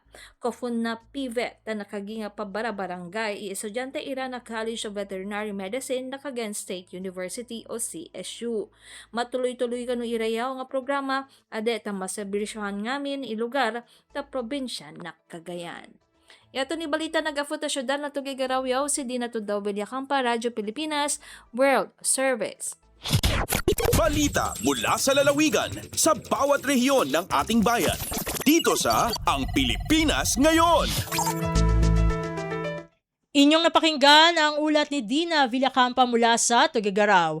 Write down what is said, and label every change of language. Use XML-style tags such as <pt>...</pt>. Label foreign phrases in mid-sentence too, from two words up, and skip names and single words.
<ibg>Kofun na pivot ta nakaginga pabara-barangay i-estudyante ira na College of Veterinary Medicine na Cagayan State University o CSU. Matuloy-tuloy kanu irayaw nga programa ade ta maserbisyohan ngamin ilugar ta probinsya na Cagayan. Yato ni balita nag-afo ta syudad na tugigaraw si Dina Tudaw Villacampa, Radyo Pilipinas, World Service.</ibg> <tl>Balita mula sa lalawigan sa bawat rehiyon ng ating bayan. Dito sa Ang Pilipinas Ngayon. Inyong napakinggan ang ulat ni Dina Villacampa mula sa Tugigaraw.</tl>